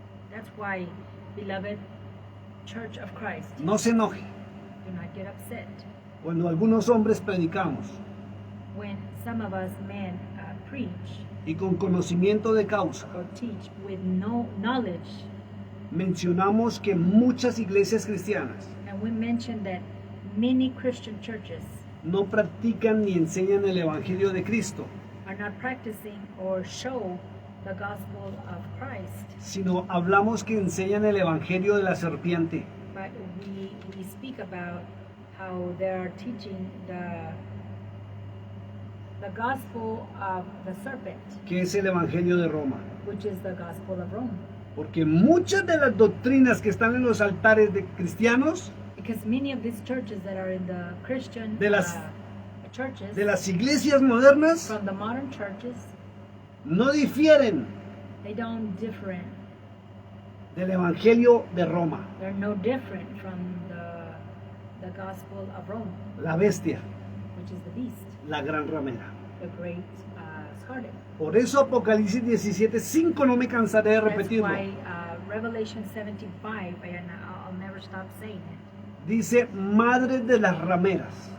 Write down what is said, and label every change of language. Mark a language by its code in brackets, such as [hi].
[en] That's why, beloved Church of Christ, [es] no se enoje [en] do not get upset [es] cuando algunos hombres predicamos [en] when some of us men preach [es] y con conocimiento de causa [en] or teach with no knowledge, [es] mencionamos que muchas iglesias cristianas [en] and we mention that many Christian churches [es] no practican ni enseñan el Evangelio de Cristo, [en] are not practicing or show the gospel of Christ, [es] sino hablamos que enseñan el Evangelio de la serpiente, [en] but we speak about how they are teaching the gospel of the serpent, [es] que es el Evangelio de Roma. [en] which is the gospel of Rome. [es] Porque muchas de las doctrinas que están en los altares de cristianos, [en] Because many of these churches that are in the Christian [es] De las- [en] churches, [es] de las iglesias modernas, [en] from the modern churches, [es] no difieren [en] they don't different. [es] del Evangelio de Roma, [en] They're no different from the gospel of Rome, [es] la bestia, [en] which is the beast, [es] la gran ramera. [en] the great scarlet. [es] Por eso Apocalipsis 17:5 no me cansaré de [en] That's [es] repetirlo. [en] why Revelation 17:5, and I'll never stop saying it. [es] Dice, madre de las rameras.